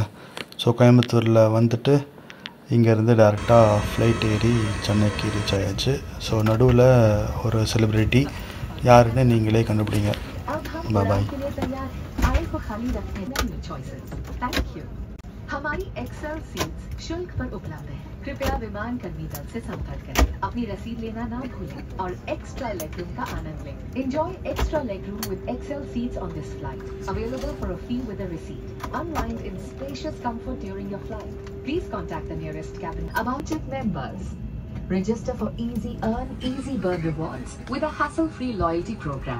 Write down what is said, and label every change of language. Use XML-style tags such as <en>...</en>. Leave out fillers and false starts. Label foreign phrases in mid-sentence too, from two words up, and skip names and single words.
<ta>ஸோ கோயம்புத்தூரில் வந்துட்டு இங்கேருந்து டேரெக்டாக ஃப்ளைட் ஏறி சென்னைக்கு ரீச் ஆயாச்சு. ஸோ நடுவில் ஒரு செலிப்ரிட்டி யாருன்னு நீங்களே கண்டுபிடிங்க. பாய்.</ta> <hi>हमारी</hi> <en>XL seats</en> <hi>शुल्क पर उपलब्ध है। कृपया विमान कर्मी दल से संपर्क करें। अपनी रसीद लेना ना भूलें और</hi> <en>extra legroom</en> <hi>का आनंद लें।</hi> <en>Enjoy extra legroom with XL seats on this flight. Available for a fee with a receipt. Unwind in spacious comfort during your flight. Please contact the nearest cabin. Avanchit members, register for Easy Earn Easy Burn rewards with a hassle-free loyalty program.</en>